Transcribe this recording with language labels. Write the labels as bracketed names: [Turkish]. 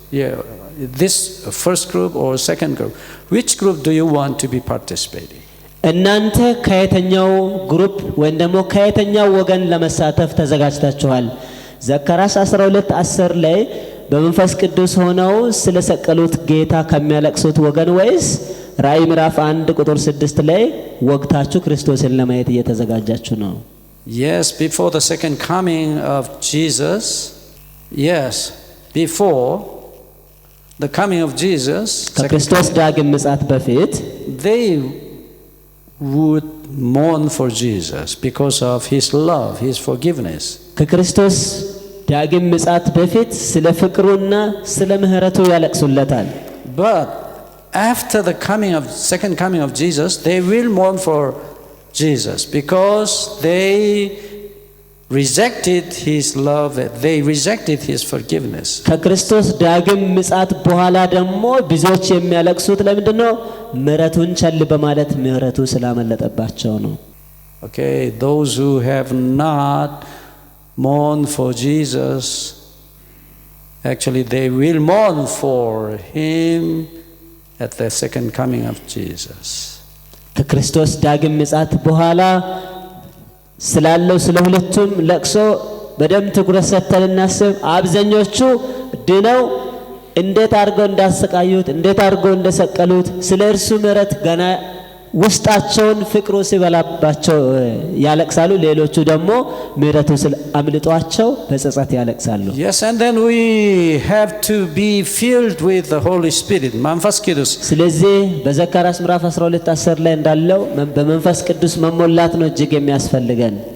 [English] Yeah, this first group or second group? Which group do you want to be participating? [Amharic] እናንተ ከየተኛው ግሩፕ ወይም ደግሞ ከየተኛው ወገን ለመሳተፍ ተዘጋጅታችኋል ዘካርያስ 12:10 ላይ በመንፈስ ቅዱስ ሆነው ስለሰቀሉት ጌታ ከሚያለቅሱት ወገን ወይስ ራዕይ ምዕራፍ 1 ቁጥር 6 ላይ ወግታችሁ ክርስቶስን ለማየት እየተዘጋጃችሁ ነው [English] Yes, before the second coming of Jesus. Yes, before the coming of Jesus, [Amharic] ከክርስቶስ ዳግም ምጽአት በፊት [English] they would mourn for Jesus because of his love, his forgiveness. [Amharic] ከክርስቶስ ዳግም ምጽአት በፊት ስለ ፍቅሩና ስለ ምህረቱ ያለቅሱለታል። [English] But after the second coming of Jesus, they will mourn for Jesus because they rejected his love, they rejected his forgiveness. [Amharic] ከክርስቶስ ዳግም ምጽአት በኋላ ደግሞ ብዙዎች የሚያለቅሱት ለምንድነው? ምህረቱን ቸል በማለት ምህረቱ ስላመለጠባቸው ነው። [English] Okay, those who have not mourned for Jesus, actually they will mourn for him at the second coming of Jesus. [Amharic] ከክርስቶስ ዳግም ምጽአት በኋላ ስላለው ስለ ሁለቱም ለቅሶ በደም ትኩረት ሰጥተን እናስብ። አብዛኞቹ ድነው እንዴት አድርገው እንዳሰቃዩት እንዴት አድርገው እንደሰቀሉት ስለ እርሱ ምህረት ገና ውስጣቸውን ፍቅሩ ሲበላባቸው ያለቅሳሉ። ሌሎቹ ደግሞ ምህረቱ አምልጧቸው በጸጸት ያለቅሳሉ። [English] Yes, and then we have to be filled with the Holy Spirit, መንፈስ ቅዱስ። [Amharic] ስለዚህ በዘካርያስ ምዕራፍ 12:10 ላይ እንዳለው በመንፈስ ቅዱስ መሞላት ነው እጅግ የሚያስፈልገን።